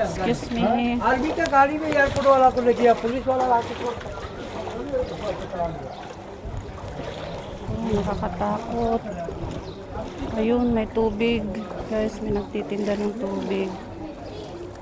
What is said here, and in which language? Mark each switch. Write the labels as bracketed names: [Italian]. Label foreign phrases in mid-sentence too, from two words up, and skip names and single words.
[English] Excuse me. [Hindi] आर्मी का गाड़ी में एयरपोर्ट वाला को ले गया पुलिस वाला लाके [Filipino] Nakakatakot. Ayun, may tubig. Guys, may nagtitinda ng tubig.